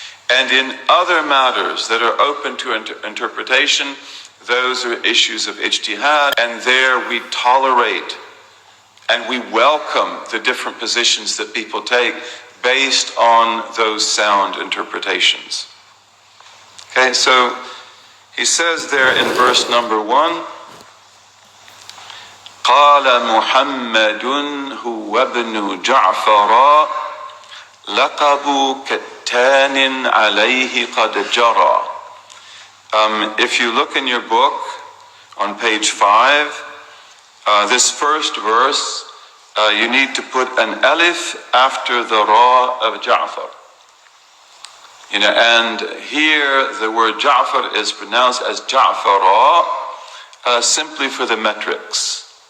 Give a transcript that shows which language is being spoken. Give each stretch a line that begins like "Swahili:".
English: And in other matters that are open to interpretation, those are issues of ijtihad, and there we tolerate and we welcome the different positions that people take based on those sound interpretations. Okay, so he says there in verse number 1,
Arabic: قال محمد هو ابن جعفر لقب كتان عليه قد جرى.
English: If you look in your book on page 5, this first verse, you need to put an alif after the ra of Ja'far. And here the word Ja'far is pronounced as Ja'fara, simply for the metrics.